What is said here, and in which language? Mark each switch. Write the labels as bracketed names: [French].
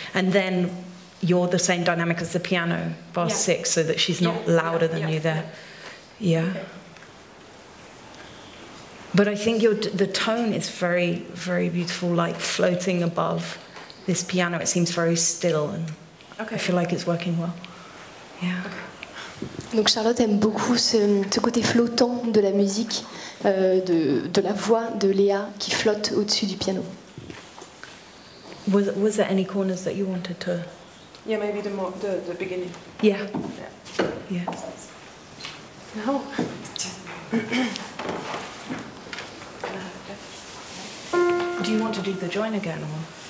[English] And then you're the same dynamic as the piano, bar 6, so that she's not louder than you there. Yeah. Okay. But I think the tone is very, very beautiful, like floating above this piano. It seems very still, and I feel like it's working well. Yeah. [French] Donc Charlotte aime beaucoup ce côté flottant de la musique, de la voix de Léa qui flotte au-dessus du piano. [English] Was there any corners that you wanted to? Yeah, maybe the beginning. Yeah. Yeah. Yeah. No. Do you want to do the join again, or?